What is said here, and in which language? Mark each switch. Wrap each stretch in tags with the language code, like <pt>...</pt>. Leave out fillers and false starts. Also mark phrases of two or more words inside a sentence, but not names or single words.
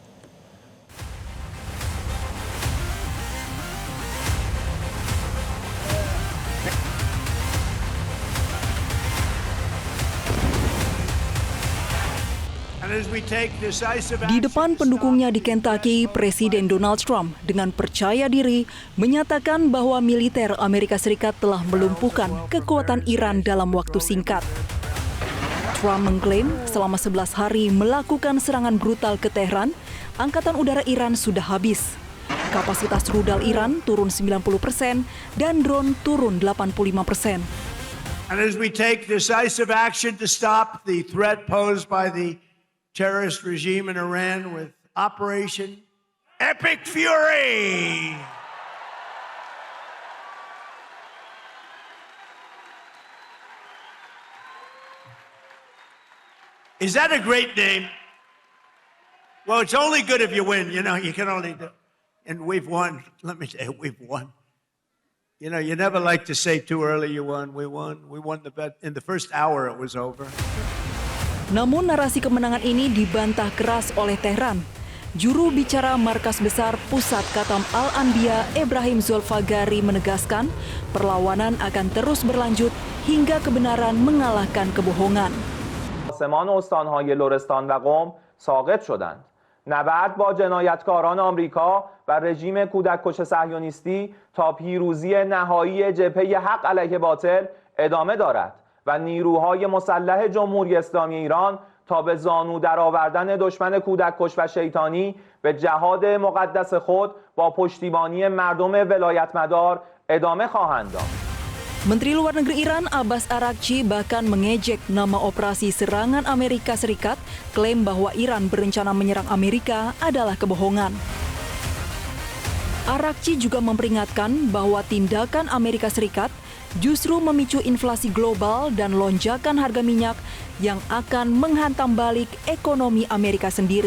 <id>Di depan pendukungnya di Kentucky, Presiden Donald Trump dengan percaya diri menyatakan bahwa militer Amerika Serikat telah melumpuhkan kekuatan Iran dalam waktu singkat. Trump mengklaim selama 11 hari melakukan serangan brutal ke Tehran, Angkatan Udara Iran sudah habis. Kapasitas rudal Iran turun 90% dan drone turun 85%.</id> <en>And as we take decisive action to stop the threat posed by the terrorist regime in Iran with Operation Epic Fury. Is that a great name? Well, it's only good if you win. You know, you can only do. And we've won. Let me tell you, we've won. You know, you never like to say too early you won. We won. We won the bet. In the first hour, it was over.</en> <id>Namun narasi kemenangan ini dibantah keras oleh Tehran. Juru bicara Markas Besar Pusat Katam Al-Anbiya Ebrahim Zolfagari menegaskan perlawanan akan terus berlanjut hingga kebenaran mengalahkan kebohongan.</id> <fa>آسمان استانهای لرستان و قم ساقط شدند. نبرد با جنایتکاران آمریکا و رژیم کودککش صهیونیستی تا پیروزی نهایی جبهه حق علیه باطل ادامه دارد و نیروهای مسلح جمهوری اسلامی ایران تا به زانو درآوردن دشمن کودککش و شیطانی به جهاد مقدس خود با پشتیبانی مردم ولایتمدار ادامه خواهند داد.</fa> <id>Menteri Luar Negeri Iran Abbas Araghchi bahkan mengejek nama operasi serangan Amerika Serikat, klaim bahwa Iran berencana menyerang Amerika adalah kebohongan. Araghchi juga memperingatkan bahwa tindakan Amerika Serikat justru memicu inflasi global dan lonjakan harga minyak yang akan menghantam balik ekonomi Amerika sendiri.</id>